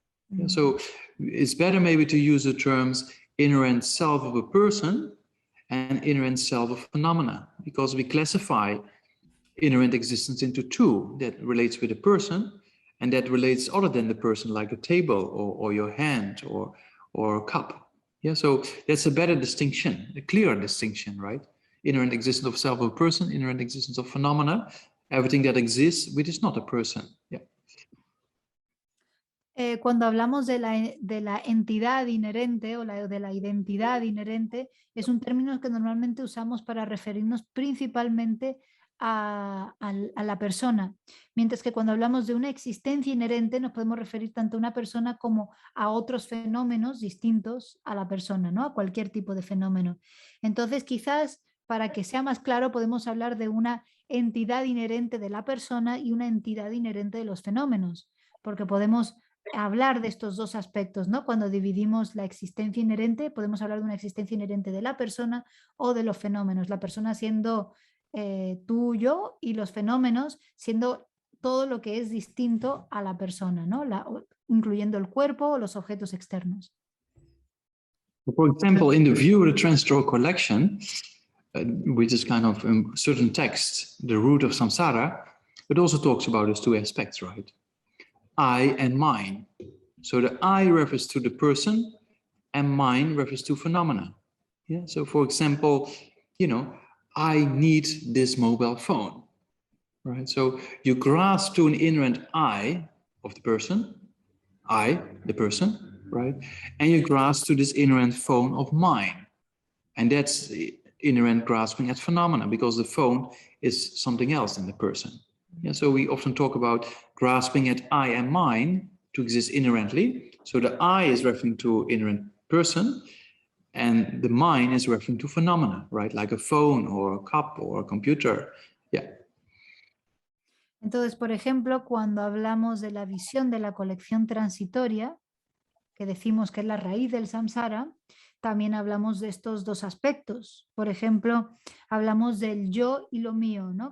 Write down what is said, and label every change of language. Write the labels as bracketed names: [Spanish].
[English] Yeah, so it's better maybe to use the terms inherent self of a person and inherent self of phenomena, because we classify inherent existence into two, that relates with a person and that relates other than the person, like a table or your hand or a cup. Yeah, so that's a better distinction, a clearer distinction, right? Inherent existence of self of a person, inherent existence of phenomena, everything that exists which is not a person. Yeah. [Spanish] Cuando hablamos de la entidad inherente o de la identidad inherente, es un término que normalmente usamos para referirnos principalmente a la persona, mientras que cuando hablamos de una existencia inherente nos podemos referir tanto a una persona como a otros fenómenos distintos a la persona, ¿no? A cualquier tipo de fenómeno. Entonces, quizás para que sea más claro, podemos hablar de una entidad inherente de la persona y una entidad inherente de los fenómenos, porque podemos hablar de estos dos aspectos, ¿no? Cuando dividimos la existencia inherente, podemos hablar de una existencia inherente de la persona o de los fenómenos, la persona siendo tú, yo, y los fenómenos siendo todo lo que es distinto a la persona, ¿no? Incluyendo el cuerpo o los objetos externos. [English] For example, in the view of the transitory collection, which is kind of a certain text, the root of samsara, it also talks about those two aspects, right? I and mine. So the I refers to the person and mine refers to phenomena. Yeah. So for example, you know, I need this mobile phone, right? So you grasp to an inherent I of the person, I, the person, right? And you grasp to this inherent phone of mine. And that's the inherent grasping at phenomena, because the phone is something else than the person. Yeah, so we often talk about grasping at I and mine to exist inherently. So the I is referring to inherent person, and the mine is referring to phenomena, right? Like a phone or a cup or a computer. Yeah. [Spanish] Entonces, por ejemplo, cuando hablamos de la visión de la colección transitoria, que decimos que es la raíz del samsara, también hablamos de estos dos aspectos. Por ejemplo, hablamos del yo y lo mío, ¿no?